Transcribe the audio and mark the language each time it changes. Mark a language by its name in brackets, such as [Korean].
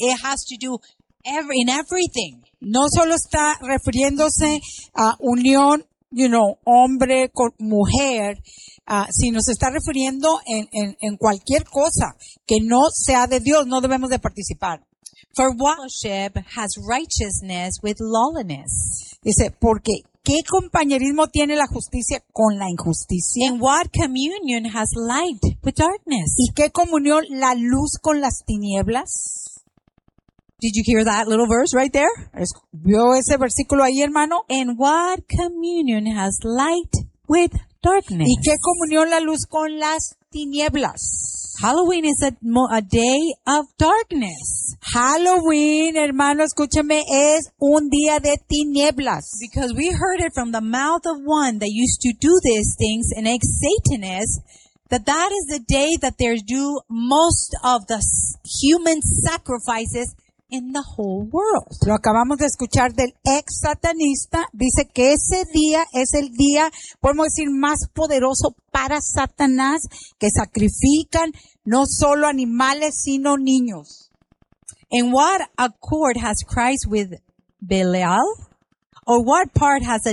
[English] It has to do in everything. [Spanish] No solo está refiriéndose a unión, hombre con mujer, sino se está refiriendo en cualquier cosa que no sea de Dios. No debemos de participar. [English] For fellowship has righteousness with lawlessness. [Spanish] Dice, porque... ¿Qué compañerismo tiene la justicia con la injusticia? [English] And what communion has light with darkness? [Spanish] ¿Y qué comunión la luz con las tinieblas? [English] Did you hear that little verse right there? [Spanish] ¿Vio ese versículo ahí, hermano? [English] And what communion has light with darkness? [Spanish] ¿Y qué comunión la luz con las tinieblas? [English] Halloween is a day of darkness. [Spanish] Halloween, hermano, escúchame, es un día de tinieblas. [English] Because we heard it from the mouth of one that used to do these things, an ex-Satanist, that is the day that they do most of the human sacrifices in the whole world. [Spanish] Lo acabamos de escuchar del ex satanista. Dice que ese día es el día, podemos decir, más poderoso para Satanás, que sacrifican no solo animales, sino niños. [English] In what accord has Christ with Belial? Or what part has a